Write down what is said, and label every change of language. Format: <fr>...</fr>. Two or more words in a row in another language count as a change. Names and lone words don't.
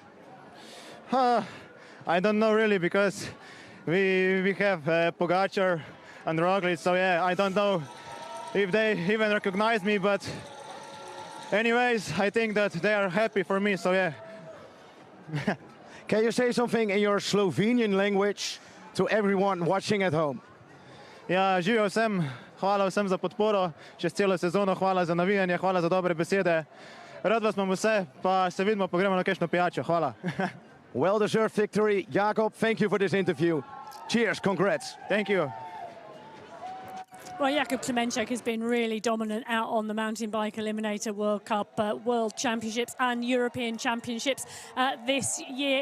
<en>I don't know really, because we have Pogačar and Roglic, so yeah, I don't know if they even recognize me, but anyways, I think that they are happy for me, so yeah. Can you say something in your Slovenian language to everyone watching at home?</en> <sl>Ja, živijo vsem, hvala vsem za podporo, čez celo sezono, hvala za navijanje, hvala za dobre besede. Rad vas imam vse, pa se vidimo, pa gremo na kakšno pijačo. Hvala.</sl> <en>Well-deserved victory. Jakub, thank you for this interview. Cheers, congrats. Thank you. Well, Jakub Klemenchek has been really dominant out on the mountain bike Eliminator World Cup, World Championships and European Championships this year.</en>